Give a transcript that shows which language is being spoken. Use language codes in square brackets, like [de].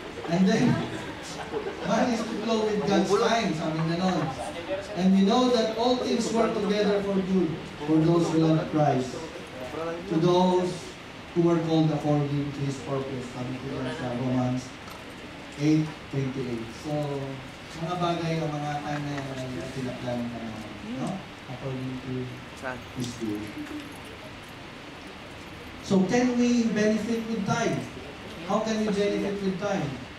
[en] And then, man is to flow with God's time, [tl] sabi na nun. [en] And we know that all things work together for good, for those who love Christ, to those who were called according to His purpose, [tl] sabi ko lang sa [en] Romans 8:28. [tl] So, mga bagay o mga time na yan ay tinaplan na no? [en] According to His will. So, can we benefit with time? How can we benefit with time?